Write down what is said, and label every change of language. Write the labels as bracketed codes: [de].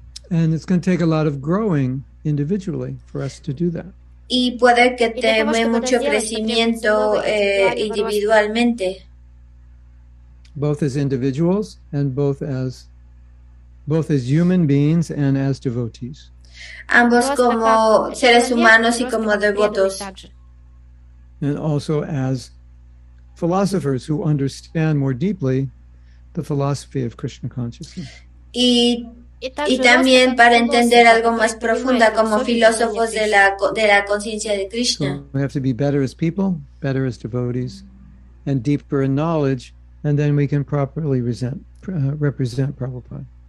[en] And it's going to take a lot of growing individually for us to do that. [es] Y puede que tome mucho crecimiento individualmente. [en] Both as individuals and both as human beings and as devotees. [es] Ambos como seres humanos y como devotos. [en] And also as philosophers who understand more deeply the philosophy of Krishna consciousness. [es] Y también para entender algo más profunda como filósofos de la conciencia de Krishna. [en] So we have to be better as people, better as devotees, and deeper in knowledge, and then we can properly represent Prabhupada.